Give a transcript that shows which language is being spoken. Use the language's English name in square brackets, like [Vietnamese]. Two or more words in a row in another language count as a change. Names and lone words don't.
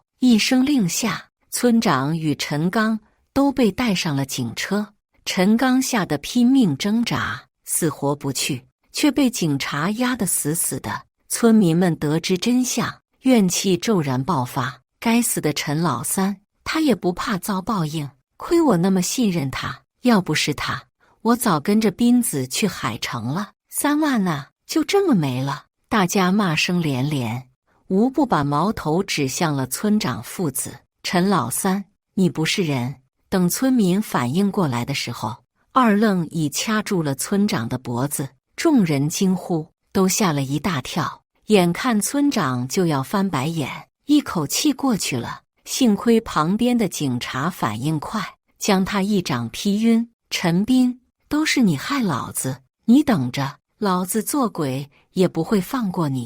[Chinese] 一聲令下，村長與陳剛都被帶上了警車。陳剛嚇得拼命掙扎，死活不去，卻被警察壓得死死的。村民們得知真相，怨氣驟然爆發。該死的陳老三，他也不怕遭報應。虧我那麼信任他，要不是他，我早跟着斌子去海城了。3萬啊，就這麼沒了！大家罵聲連連，無不把矛頭指向了村長父子。陳老三，你不是人！等村民反應過來的時候，二愣已掐住了村長的脖子。眾人驚呼，都嚇了一大跳。眼看村長就要翻白眼， 一口氣過去了。幸虧旁邊的警察反應快，將他一掌劈暈。陳斌，都是你害老子，你等着，老子做鬼也不會放過你。